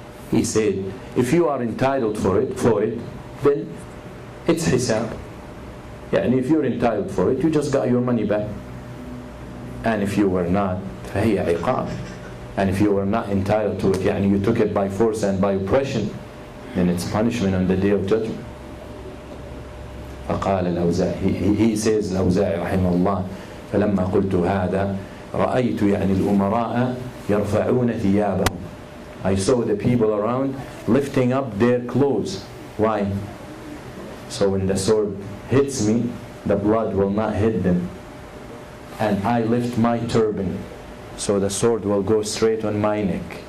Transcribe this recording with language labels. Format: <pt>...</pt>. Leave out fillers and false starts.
<en>He said, if you are entitled for it, then it's hisab. يعني if you're entitled for it, you just got your money back. And if you were not,</en> <ar>فهي عقاب.</ar> <en>And if you were not entitled to it, يعني you took it by force and by oppression, then it's punishment on the day of judgment.</en> <ar>فقال الأوزاعي,</ar> <en>he says</en> <ar>الأوزاعي رحمه الله, فلما قلت هذا رأيت يعني الأمراء يرفعون ثيابهم.</ar> <en>I saw the people around lifting up their clothes. Why? So when the sword hits me, the blood will not hit them. And I lift my turban, so the sword will go straight on my neck.</en>